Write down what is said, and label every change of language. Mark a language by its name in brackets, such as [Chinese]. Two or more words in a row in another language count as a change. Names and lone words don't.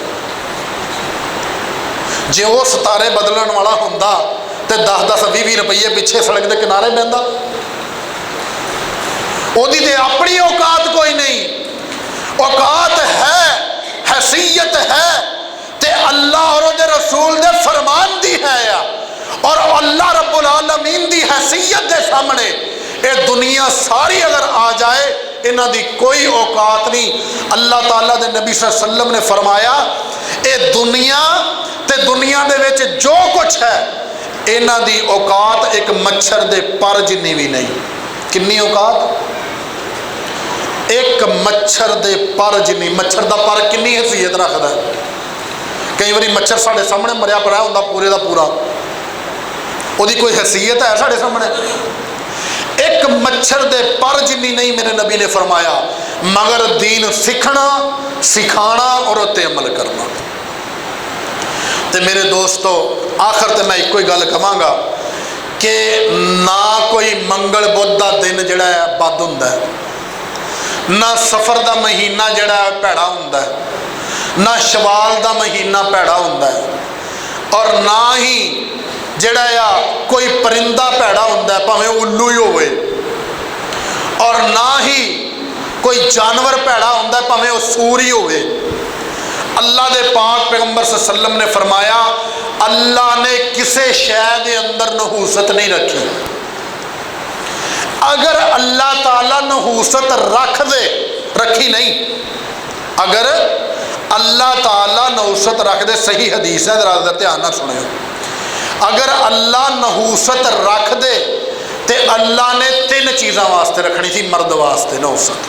[Punjabi] ਜੇ ਵੋ ਸਿਤਾਰੇ ਬਦਲਣ ਵਾਲਾ ਹੁੰਦਾ ਤੋ 10-10 20-20 ਰੁਪਏ ਪਿੱਛੇ ਸੜਕ ਕੇ ਕਿਨਾਰੇ ਬਹਿਤਾ। ਓਦੀ ਤੇ ਅਪਣੀ ਔਕਾਤ ਕੋਈ ਨਹੀਂ, ਔਕਾਤ ਹੈ, ਹੈਸੀਅਤ ਹੈ ਤੇ ਅੱਲਾਹ ਔਰ ਉਹਦੇ ਰਸੂਲ ਦੇ ਫ਼ਰਮਾਨ ਦੀ ਹੈ। ਔਰ ਅੱਲਾਹ [Arabic] رب العالمين [Punjabi] ਸਾਮ੍ਹਣੇ ਯੇ ਦੁਨੀਆ ਸਾਰੀ ਅਗਰ ਆ ਜਾਏ ਇਨ੍ਹਾਂ ਦੀ ਕੋਈ ਔਕਾਤ ਨਹੀਂ। ਅੱਲਾਹ ਤਾਲਾ ਦੇ ਨਬੀ [Arabic] صلى الله عليه وسلم [Punjabi] ਨੇ ਫ਼ਰਮਾਇਆ ਯੇ ਦੁਨੀਆ ਤੇ ਦੁਨੀਆ ਦੇ ਵਿਚ ਜੋ ਕੁਛ ਹੈ ਇਨ੍ਹਾਂ ਦੀ ਔਕਾਤ ਏਕ ਮੱਛਰ ਦੇ ਪਰ ਜਿੰਨੀ ਭੀ ਨਹੀਂ। ਕਿਤਨੀ ਔਕਾਤ? ਏਕ ਮੱਛਰ ਦੇ ਪਰ ਜਿੰਨੀ। ਮੱਛਰ ਦਾ ਪਰ ਕਿਤਨੀ ਹੈਸੀਅਤ ਰੱਖਤਾ ਹੈ? ਕਈ ਬਾਰ ਮੱਛਰ ਸਾਡੇ ਸਾਮ੍ਹਣੇ ਮਰਿਆ ਪੜਾ ਹੋਂਦਾ ਪੂਰੇ ਕਾ ਪੂਰਾ, ਉਸਕੀ ਕੋਈ ਹੈਸੀਅਤ ਹੈ ਸਾਡੇ ਸਾਮ੍ਹਣੇ? ਏਕ ਮੱਛਰ ਦੇ ਪਰ ਜਿੰਨੀ ਨਹੀਂ ਮੇਰੇ ਨਬੀ ਨੇ ਫ਼ਰਮਾਇਆ, ਮਗਰ ਦੀਨ ਸਿੱਖਣਾ ਸਿਖਾਣਾ ਔਰ ਉੱਤੇ ਅਮਲ ਕਰਨਾ। ਤੋ ਮੇਰੇ ਦੋਸਤੋਂ ਆਖ਼ਿਰ ਤੋ ਮੈਂ ਏਕ ਹੀ ਗੱਲ ਕਹਾਂਗਾ ਕਿ ਨਾ ਕੋਈ ਮੰਗਲ ਬੁੱਧ ਕਾ ਦਿਨ ਜਿਹੜਾ ਹੈ ਬਦ ਹੁੰਦਾ ਹੈ, ਨਾ ਸਫ਼ਰ ਕਾ ਮਹੀਨਾ ਜਿਹੜਾ ਹੈ ਭੈੜਾ ਹੁੰਦਾ ਹੈ, ਨਾ ਸ਼ਵਾਲ ਕਾ ਮਹੀਨਾ ਭੈੜਾ ਹੁੰਦਾ ਹੈ, ਔਰ ਨਾ ਹੀ ਜਿਹੜਾ ਆ ਕੋਈ ਪਰਿੰਦਾ ਭੈੜਾ ਹੁੰਦਾ ਹੈ ਭਾਵੇਂ ਉੱਲੂ ਹੀ ਹੋਵੇ, ਔਰ ਨਾ ਹੀ ਕੋਈ ਜਾਨਵਰ ਭੈੜਾ ਹੁੰਦਾ ਹੈ ਭਾਵੇਂ ਵਹ ਸੂਰ ਹੀ ਹੋਵੇ। ਅੱਲਾਹ ਦੇ ਪਾਕ ਪੈਗ਼ੰਬਰ [Arabic] صلى الله عليه وسلم [Punjabi] ਨੇ ਫ਼ਰਮਾਇਆ ਅੱਲਾਹ ਨੇ ਕਿਸੀ ਸ਼ੈ ਕੇ ਅੰਦਰ ਨਹੂਸਤ ਨਹੀਂ ਰੱਖੀ। ਅਗਰ ਅੱਲਾਹ ਤਾਲਾ ਨਹੂਸਤ ਰੱਖ ਦੇ, ਰੱਖੀ ਨਹੀਂ, ਅਗਰ ਅੱਲਾਹ ਤਾਲਾ ਨਹੂਸਤ ਰੱਖ ਦੇ, ਸਹੀ ਹਦੀਸ ਹੈ ਜ਼ਰਾ ਧਿਆਨ ਨਾ ਸੁਣਿਓ, ਅਗਰ ਅੱਲਾਹ ਨਹੂਸਤ ਰੱਖ ਦੇ ਤੋ ਅੱਲਾਹ ਨੇ 3 ਚੀਜ਼ੋਂ ਵਾਸਤੇ ਰੱਖਣੀ ਥੀ ਮਰਦ ਵਾਸਤੇ ਨਹੂਸਤ।